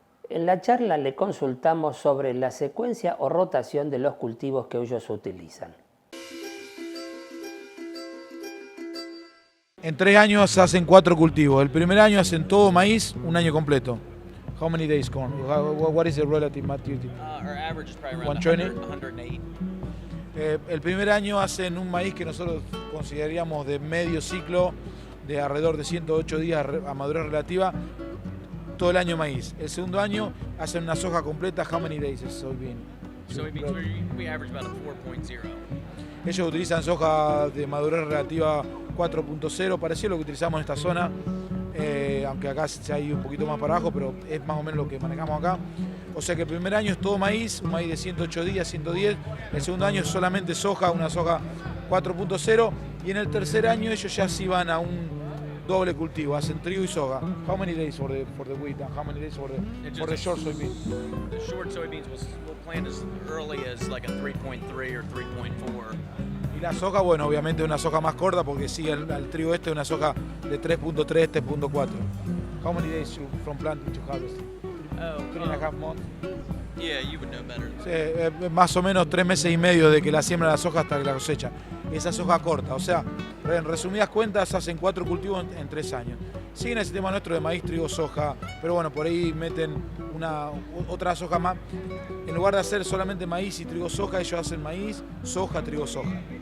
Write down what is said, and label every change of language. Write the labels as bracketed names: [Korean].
[Spanish] En la charla le consultamos sobre la secuencia o rotación de los cultivos que ellos utilizan. En 3 años hacen 4 cultivos. El primer año hacen todo maíz, un año completo. [English] How many days corn? What is the relative maturity? Our average is probably around 120? 108. [Spanish] El primer año hacen un maíz que nosotros consideraríamos de medio ciclo, de alrededor de 108 días a madurez relativa, todo el año maíz. El segundo año hacen una soja completa. [English] How many days is soybean? Soybeans, we average about a 4.0. [Spanish] Ellos utilizan soja de madurez relativa 4.0, parecido a lo que utilizamos en esta zona, aunque acá se ha ido un poquito más para abajo, pero es más o menos lo que manejamos acá. O sea que el primer año es todo maíz, un maíz de 108 días, 110. El segundo año es solamente soja, una soja 4.0. Y en el tercer año ellos ya sí van a un doble cultivo, hacen trigo y soja. [English] How many days for the wheat and how many days for the short soybean? The short soybeans will plant as early as like a 3.3 or 3.4. [Spanish] Y la soja, bueno, obviamente es una soja más corta porque sigue al trigo este, una soja de 3.3, 3.4. [English] How many days from planting to harvest? Oh, 3.5 months. yeah, you would know better. [Spanish] Sí, más o menos 3 meses y medio de que la siembra la soja hasta que la cosecha. Esa soja corta, o sea, en resumidas cuentas hacen 4 cultivos en 3 años. Siguen el sistema nuestro de maíz, trigo, soja, pero bueno, por ahí meten otra soja más. En lugar de hacer solamente maíz y trigo, soja, ellos hacen maíz, soja, trigo, soja.